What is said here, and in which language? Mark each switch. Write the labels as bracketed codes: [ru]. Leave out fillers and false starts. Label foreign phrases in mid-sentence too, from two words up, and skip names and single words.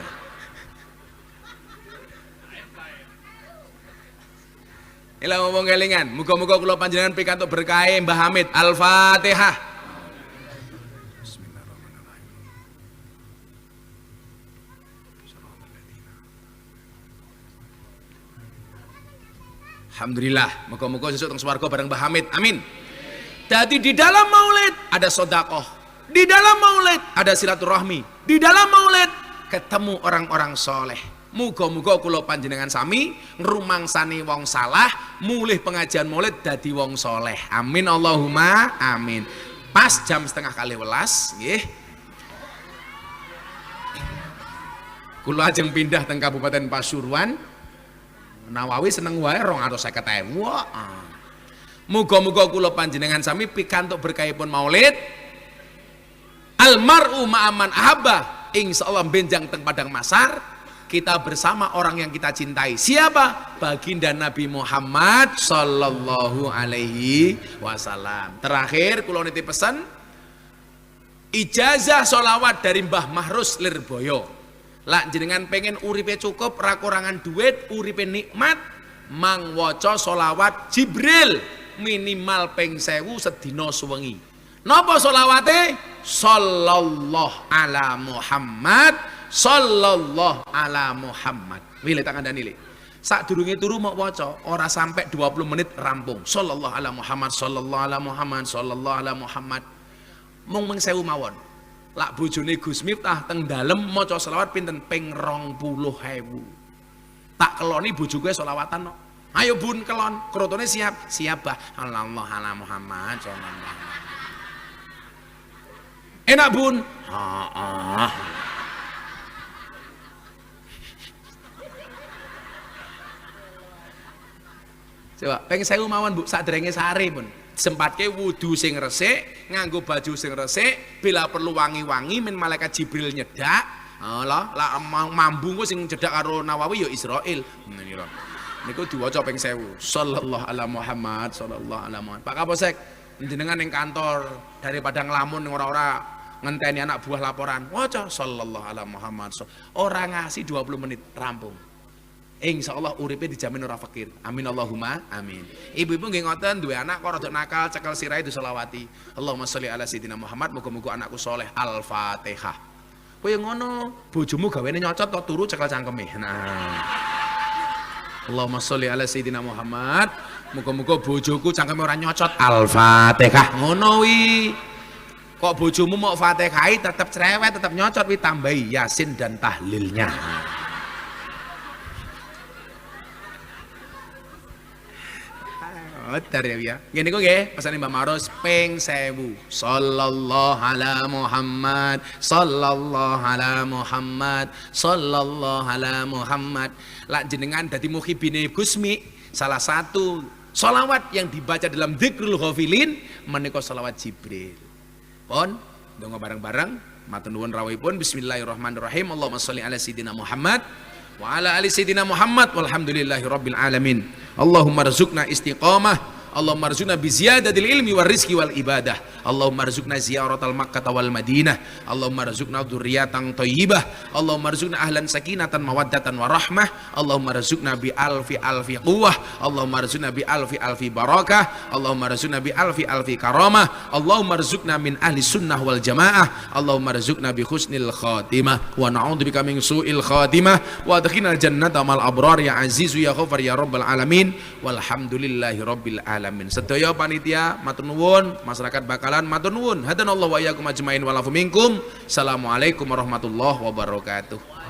[jv] Ila ngomong kelingan, muga-muga kula panjenengan pikantuk berkah Mbah Hamid. Al-Fatihah. Alhamdulillah, moga-moga sesuk teng swarga bareng Mbah Hamid. Amin. [id] Jadi di dalam maulid ada sedekah. Di dalam maulid ada silaturahmi. Di dalam maulid ketemu orang-orang soleh. [jv] Muga-muga kula panjenengan sami ngrumangsani wong salah, mulih pengajian maulid dadi wong soleh. [ar] آمين اللهم آمين. [jv] Pas jam 10:30 nggih. Kula ajeng pindah teng Kabupaten Pasuruan. Nawawi seneng wae 250.000. Muga-muga kula panjenengan sami pikantuk berkahipun maulid. [ar] المرء مع من أحب, [jv] insyaallah benjang teng padang masar. [id] Kita bersama orang yang kita cintai. Siapa? Baginda Nabi Muhammad [ar] صلى الله عليه وسلم. [jv] Terakhir kula nitip pesan, ijazah sholawat dari Mbah Mahrus Lirboyo. Lak jenengan pengen uripe cukup, ra kurangan duit, uripe nikmat, mang waca sholawat Jibril minimal ping 1000 sedina suwengi. Napa sholawate? [ar] صلى الله على محمد، صلى الله على محمد. [jv] Milih tangan dan nilai. Sadurunge turu mau waca, ora sampai 20 menit rampung. [ar] صلى الله على محمد، صلى الله على محمد، صلى الله على محمد. [jv] Mung 1000 mawon. Lak bojone Gus Miftah teng dalem maca selawat pinten ping 20.000. Tak keloni bojoku selawatan no. Ayo bun kelon, krotone siap, siap bah. [ar] صلى الله على محمد، صلى الله على. [jv] Enak bun? Coba pengen 1000 mawon Bu, sadurunge sare pun. Sempatke wudu sing resik, nganggo baju sing resik, bila perlu wangi-wangi men malaikat Jibril nyedak. Lah mambu ku sing cedak karo Nawawi ya Israil. Niku diwaca ping 1000. [ar] صلى الله على محمد، صلى الله على محمد. [jv] Pak Kapolsek, jenengan ning kantor daripada ngelamun ora-ora ngenteni anak buah laporan, waca [ar] صلى الله على محمد. [jv] Ora ngasih 20 menit rampung. Insyaallah uripe dijamin ora fakir. [ar] آمين اللهم آمين. [jv] Ibu-ibu nggih ngoten duwe anak kok rada nakal cekel sirahe diselawati. [ar] اللهم صل على سيدنا محمد, [jv] muga-muga anakku soleh. Al-Fatihah. Kowe ngono, bojomu gawene nyocot kok turu cekel cangkeme. Nah. [ar] اللهم صل على سيدنا محمد, [jv] muga-muga bojoku cangkeme ora nyocot. Al-Fatihah. Ngono wi. Kok bojomu mau Fatihah tetap cerewet, tetap nyocot wi tambahi Yasin dan tahlilnya. Bener ya. Gini kok nggih, pesane Mbak Maros ping 1000. [ar] صلى الله على محمد، صلى الله على محمد، صلى الله على محمد. [jv] Lak jenengan dadi muhibine Gusmi, [id] salah satu sholawat yang dibaca dalam Dzikrul Ghafilin menika sholawat Jibril. [jv] Pon, donga bareng-bareng, matur nuwun rawuhipun. [ar] بسم الله الرحمن الرحيم. اللهم صل على سيدنا محمد وعلى آل سيدنا محمد والحمد لله رب العالمين. اللهم ارزقنا استقامة، اللهم ارزقنا بزيادة العلم والرزق والعبادة. اللهم ارزقنا زيارة مكة والمدينة. اللهم ارزقنا ذرية طيبة. اللهم ارزقنا أهلا سكينة مودة ورحمة. اللهم ارزقنا بألف قوة. اللهم ارزقنا بألف بركة. اللهم ارزقنا بألف كرامة. اللهم ارزقنا من أهل السنة والجماعة. اللهم ارزقنا بحسن الخاتمة ونعوذ بك من سوء الخاتمة وأدخلنا جنة مع الأبرار يا عزيز يا غفار يا رب العالمين. والحمد لله رب العالمين. [jv] Sedaya panitia matur nuwun, masyarakat bakalan matur nuwun. [ar] هدانا الله وإياكم أجمعين والعفو منكم. السلام عليكم ورحمة الله وبركاته.